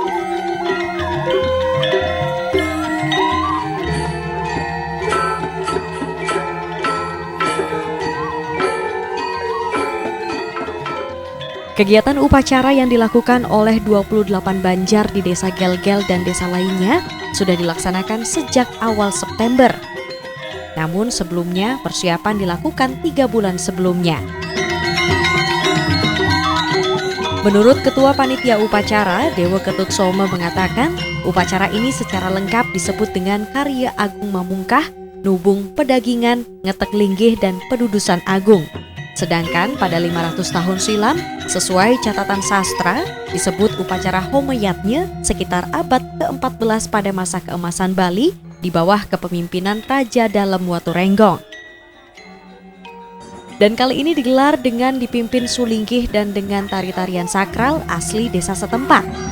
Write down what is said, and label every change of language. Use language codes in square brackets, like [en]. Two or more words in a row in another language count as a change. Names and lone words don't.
[id] Kegiatan upacara yang dilakukan oleh 28 Banjar di Desa Gelgel dan desa lainnya sudah dilaksanakan sejak awal September. Namun sebelumnya persiapan dilakukan 3 bulan sebelumnya. Menurut Ketua Panitia Upacara, Dewa Ketut Soma mengatakan, upacara ini secara lengkap disebut dengan Karya Agung Mamungkah, Nubung Pedagingan, Ngetek Linggih, dan Pedudusan Agung. Sedangkan pada 500 tahun silam, sesuai catatan sastra, disebut upacara Homeyatnya sekitar abad ke-14 pada masa keemasan Bali di bawah kepemimpinan Raja Dalem Waturenggong. Dan kali ini digelar dengan dipimpin Sulingkih dan dengan tari-tarian sakral asli desa setempat.